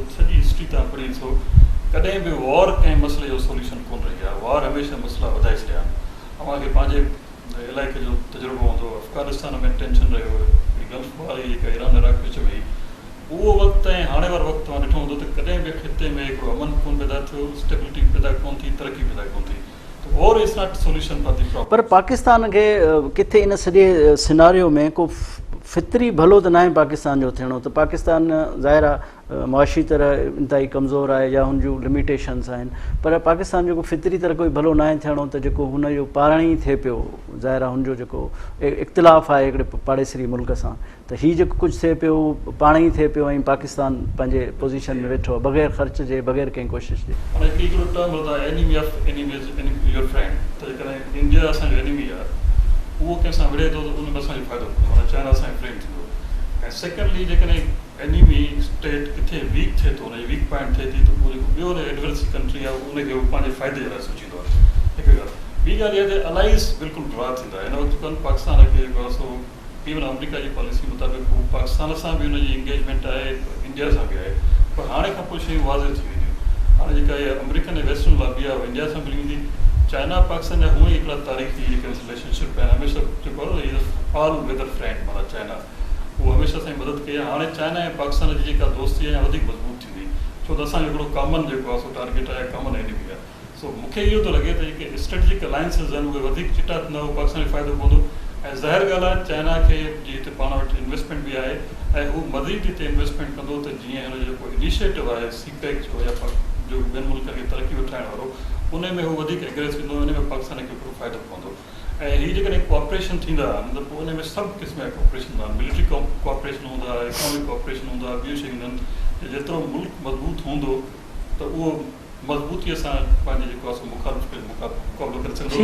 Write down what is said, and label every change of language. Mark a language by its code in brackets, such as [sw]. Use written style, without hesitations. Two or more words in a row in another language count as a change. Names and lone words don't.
[sd] सॼी हिस्ट्री तव्हां पढ़ी ॾिसो, कॾहिं बि वॉर कंहिं मसइले जो सोल्यूशन कोन रही आहे, वॉर हमेशह मसइला वधाए छॾिया आहिनि। तव्हांखे पंहिंजे इलाइक़े जो तजुर्बो हूंदो, अफ़गानिस्तान में टेंशन रहियो, गल्फ वारी जेका ईरान इराक विच में उहो वक़्तु ऐं हाणे वारो वक़्तु तव्हां ॾिठो हूंदो त कॾहिं बि खिते में हिकिड़ो अमन कोन पैदा थियो, स्टेबिलिटी पैदा कोन थी, तरक़ी पैदा कोन थी। [en] त war is not solution for the problem। [sd] पर पाकिस्तान खे किथे इन सॼे सिनारियो में को फितरी भलो त न आहे पाकिस्तान जो थियणो, त पाकिस्तान ज़ाहिर आहे मुआशी तरह इंतहाई कमज़ोर आहे या हुन जूं लिमिटेशन्स आहिनि, पर पाकिस्तान जो को फितरी तरह कोई भलो न आहे थियणो, त जेको हुनजो पाण ई थिए पियो, ज़ाहिर आहे हुनजो जेको इख़्तिलाफ़ आहे हिकिड़े पाड़ेसरी मुल्क सां, त हीअ जेको कुझु थिए पियो पाण ई थिए पियो ऐं पाकिस्तान पंहिंजे पोज़ीशन में वेठो आहे बग़ैर ख़र्च जे, बग़ैर कंहिं कोशिशि जे। हाणे हिकिड़ो टर्म हूंदो आहे [en] enemy of enemies your friend, [sd] त जेकॾहिं इंडिया असांजो एनिमी आहे उहो कंहिंसां विढ़े थो त उन में असांजो फ़ाइदो थींदो, माना चाइना असांजो फ्रेंड थींदो। ऐं सेकेंडली जेकॾहिं [en] enemy state [sd] किथे वीक थिए थो, हुनजी [en] weak point [sd] थिए थी, त उहो जेको ॿियो [en] adverse country [sd] आहे उनखे उहो पंहिंजे फ़ाइदे जे लाइ सोचींदो आहे। हिकु ॻाल्हि ॿी ॻाल्हि इहा त अलाइस बिल्कुलु ड्रा थींदा। हिन वक़्तु कोन पाकिस्तान खे जेको आहे सो इवन अमेरिका जी पॉलिसी मुताबिक़ पाकिस्तान सां बि हुनजी इंगेजमेंट आहे, इंडिया सां बि आहे, पर हाणे खां पोइ शयूं वाज़े थी वेंदियूं। हाणे जेका इहा अमेरिकन ऐं [en] western lobby [sd] आहे इंडिया सां मिली वेंदी चाइना पाकिस्तान जा हूअं ई हिकिड़ा तारीख़ी जेके रिलेशनशिप आहिनि हमेशह जेको आहे न [en] all weather friend [sd] माना चाइना उहो हमेशह असांजी मदद कई आहे हाणे चाइना ऐं पाकिस्तान जी जेका दोस्ती आहे वधीक मज़बूत थींदी छो त असांजो हिकिड़ो कॉमन जेको आहे सो टारगेट आहे [en] common enemy [sd] आहे सो मूंखे इहो थो लॻे त जेके [en] strategic alliances [sd] आहिनि उहे वधीक चिटा थींदा उहो पाकिस्तान खे फ़ाइदो पवंदो ऐं ज़ाहिर ॻाल्हि आहे चाइना खे जी हिते पाण वटि इन्वेस्टमेंट बि आहे ऐं हू मज़ीद हिते इन्वेस्टमेंट कंदो त जीअं हिन जो जेको इनिशिएटिव आहे सीपेक जो या जो ॿियनि मुल्कनि खे तरक़ी वठाइण वारो उन में हू वधीक एग्रेस थींदो उन में पाकिस्तान खे हिकिड़ो फ़ाइदो पवंदो ऐं हीअ जेकॾहिं कोऑपरेशन थींदा मतिलबु पोइ उन में सभु क़िस्म जा कोऑपरेशन हूंदा [en] military cooperation [sd] हूंदा [en] economic cooperation [sd] हूंदा ॿियूं शयूं हूंदा आहिनि जेतिरो मुल्क मज़बूत हूंदो त उहो मज़बूतीअ सां पंहिंजे जेको आहे मुखालिफ़ खे मुक़ाबिलो करे सघंदो